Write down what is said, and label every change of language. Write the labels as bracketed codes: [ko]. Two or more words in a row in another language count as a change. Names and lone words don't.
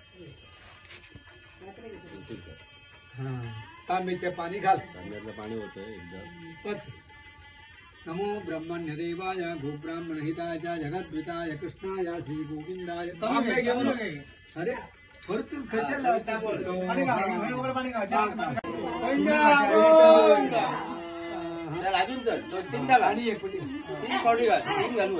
[mr] तांबेचे पाणी घाल पाणी होतं एकदम [sa] नमो ब्रह्मण्य देवाय गोब्राह्मण हिताय जगद्विताय कृष्णाय श्री गोविंदाय [mr] तांबे घेऊन अरे भरपूर कशाला अजून चल 2-3 घाल आणि 1 घालू